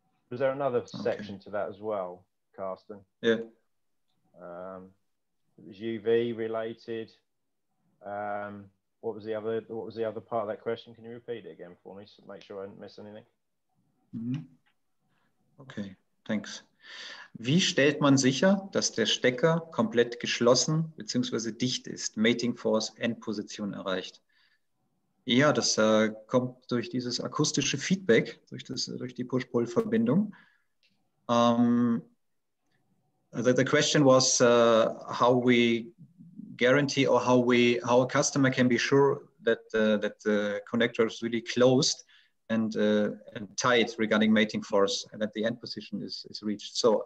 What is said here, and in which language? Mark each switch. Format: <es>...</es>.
<en>Was there another section to that as well, Carsten? Yeah. It was UV related. What was the other part of that question? Can you repeat it again for me to make sure I didn't miss anything? Okay, thanks.</en> <de>Wie stellt man sicher, dass der Stecker komplett geschlossen bzw. dicht ist, Mating Force Endposition erreicht? Ja, das kommt durch dieses akustische Feedback, durch die Push-Pull-Verbindung.</de> <en>The question was how we guarantee or how a customer can be sure that the connector is really closed and tight regarding mating force and that the end position is reached.</en>